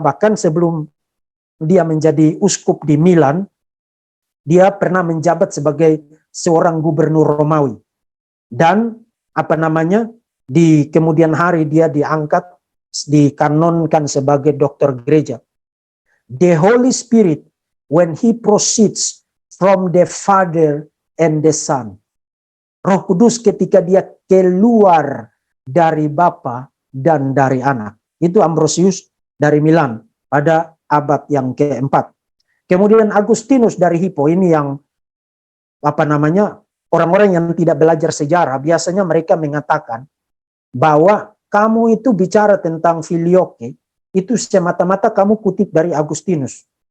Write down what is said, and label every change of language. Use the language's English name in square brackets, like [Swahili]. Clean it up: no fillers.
[Indonesian] Bahkan sebelum dia menjadi uskup di Milan, dia pernah menjabat sebagai seorang gubernur Romawi. Dan di kemudian hari dia diangkat, dikanonkan sebagai doktor gereja. [English] The Holy Spirit, when he proceeds from the Father and the Son. [Indonesian] Roh Kudus ketika dia keluar dari Bapa dan dari anak. Itu Ambrosius dari Milan pada abad yang keempat. Kemudian Agustinus dari Hippo, ini yang orang-orang yang tidak belajar sejarah, biasanya mereka mengatakan bahwa kamu itu bicara tentang filioque, itu semata-mata kamu kutip dari Agustinus.